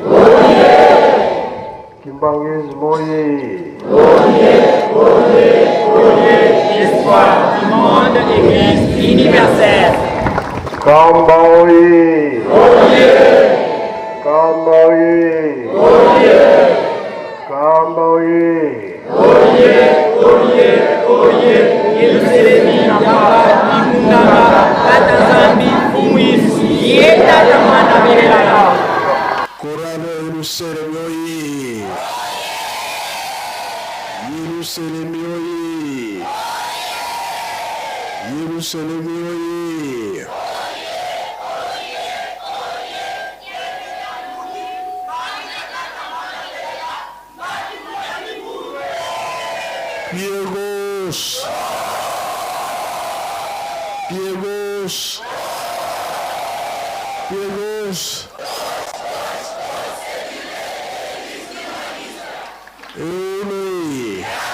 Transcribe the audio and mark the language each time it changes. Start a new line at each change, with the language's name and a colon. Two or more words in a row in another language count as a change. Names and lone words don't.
Kongo: Kimbangis moye.
French: Espoir du monde, Église universelle.
Kongo: Kambaoye. Kambaoye. Kambaoye. Yerusalemu namba Mungamba Katazambi Umwisi Yeta Tamana Birela Korano Yerusalemu oye Yerusalemu oye Yerusalemu oye
French: Pied gauche. Pied gauche. Pied gauche. Aimé.